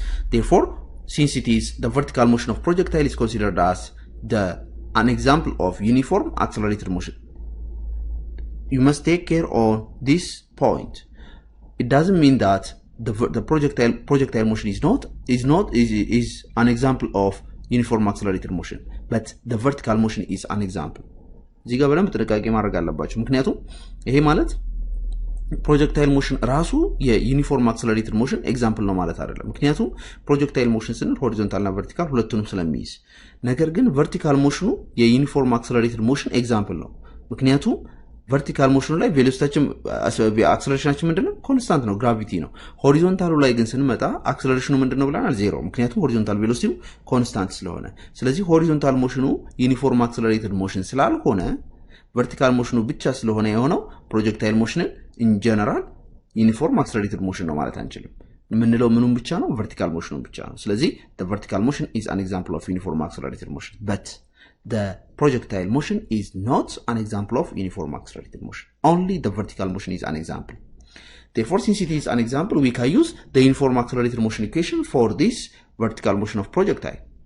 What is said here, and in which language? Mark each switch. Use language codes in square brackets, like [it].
[en] Therefore, since it is the vertical motion of projectile is considered as an example of uniform accelerated motion, you must take care on this point. It doesn't mean that the projectile motion is an example of uniform accelerated motion, but the vertical motion is an example. [am] እዚህ ጋር በደንብ ጥንቃቄ ማድረግ አለባችሁ። ምክንያቱም ይሄ ማለት ፕሮጀክታይል ሞሽን ራሱ የዩኒፎርም አክሰለሬትድ ሞሽን ኤግዛምፕል ነው ማለት አይደለም። ምክንያቱም ፕሮጀክታይል ሞሽን ስንል ሆሪዞንታል እና ቨርቲካል ሁለቱንም ስለሚይዝ፣ ነገር ግን ቨርቲካል ሞሽኑ የዩኒፎርም አክሰለሬትድ ሞሽን ኤግዛምፕል ነው። ምክንያቱም ቨርቲካል ሞሽኑ ላይ ቬሎሲቲያችን አክሰለሬሽናችን ምንድነው? ኮንስታንት ነው፣ ግራቪቲ ነው። ሆሪዞንታሉ ላይ ግን ስንመጣ አክሰለሬሽኑ ምንድነው ብለናል? ዜሮ። ምክንያቱም ሆሪዞንታል ቬሎሲቲው ኮንስታንት ስለሆነ። ስለዚህ ሆሪዞንታል ሞሽኑ ዩኒፎርም አክሰለሬትድ ሞሽን ስላልሆነ ቨርቲካል ሞሽኑ ብቻ ስለሆነ የሆነው ፕሮጀክታይል ሞሽንን ኢን ጀነራል ዩኒፎርም አክሰለሬትድ ሞሽን ነው ማለት አንችልም። የምንለው ምኑን ብቻ ነው? ቨርቲካል ሞሽኑን ብቻ ነው። ስለዚህ [en] the vertical motion is an example of uniform accelerated motion, but the projectile motion is not an example of uniform accelerated motion. Only the vertical motion is an example. Therefore, since it is an example, we can use the uniform accelerated motion equation for this vertical motion of projectile.